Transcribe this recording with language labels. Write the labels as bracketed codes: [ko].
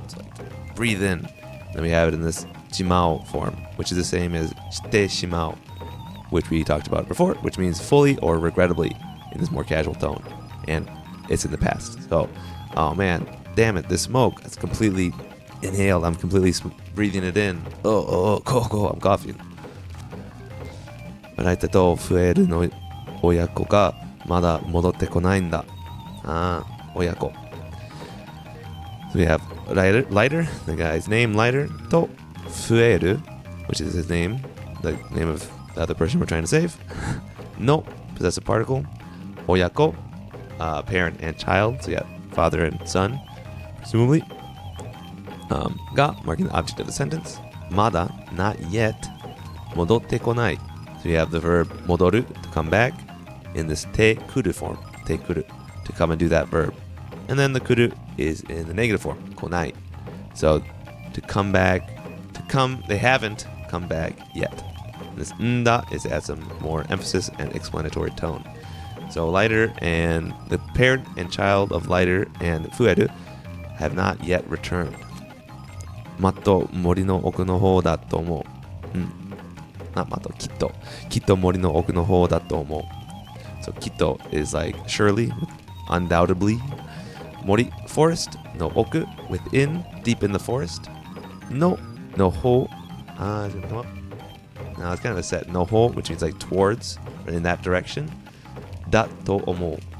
[en] It's like breathe in. Then we have it in this jimao form, which is the same as shite shimao, which we talked about before, which means fully or regrettably in this more casual tone. And it's in the past. So, oh man, damn it, this smoke, it's completely inhaled. I'm completely breathing it in. Go, I'm coughing. [ja] ライトと増えるの親子がまだ戻ってこないんだ。親子。 [en] So we have Lighter, the guy's name, Lighter, と増える, which is his name, the name of the other person we're trying to save. No, possessive particle. Oyako, parent and child, so yeah, father and son, presumably. Ga, marking the object of the sentence. Mada, not yet. Modotte konai. So you have the verb modoru, to come back, in this te kuru form. Te kuru, to come and do that verb. And then the kuru is in the negative form, konai. So to come back, they haven't come back yet. And this nda is to add some more emphasis and explanatory tone. So Lighter and the parent and child of Lighter and Fueru have not yet returned. [ja] Matto mori no oku no hou da to omou. [en] Not matto, kitto. [ja] Kitto mori no oku no hou da to omou. [en] So kitto is like surely, undoubtedly. Mori, forest. No oku, within, deep in the forest. No hou. Is it gonna come up? No, it's kind of a set. No hou, which means like towards, or in that direction. Dat to omou.